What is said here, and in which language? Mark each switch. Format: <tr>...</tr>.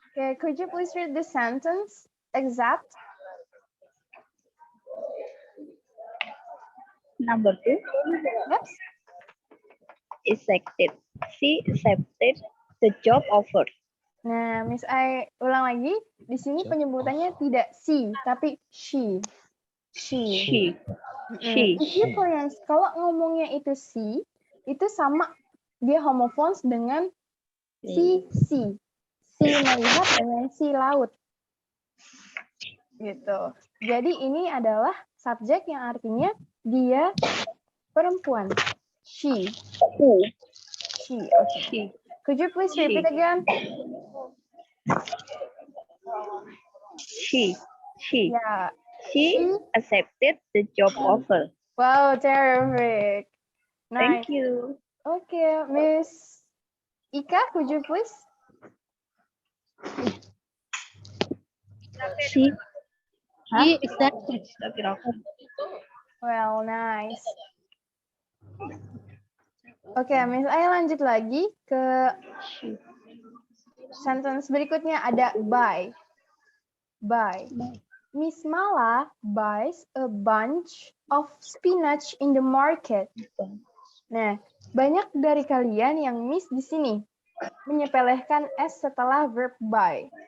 <en>Okay, could you please read the sentence? Accept? Number 2, Yes. accepted. She accepted the job offer.</en> <id>Nah, Miss I ulang lagi. Di sini penyebutannya tidak she, tapi she.</id> <en>She. She. She. If you pronounce,</en> <id>kalau ngomongnya itu she, itu sama dia homophones dengan si. Si melihat dengan si laut. Gitu. Jadi ini adalah subjek yang artinya dia perempuan.</id> <en>She. She. Okay. She. Could you please repeat again? She. Yeah. She accepted the job offer. Wow, terrific. Nice. Thank you. Okay, Miss Ika, could you please? She. He accepted. Well, nice.</en> <id>Oke, Miss Aya lanjut lagi ke sentence berikutnya ada buy. Buy.</id> <en>Miss Mala buys a bunch of spinach in the market.</en> <id>Nah, banyak dari kalian yang miss di sini menyepelekan s setelah verb buy.</id>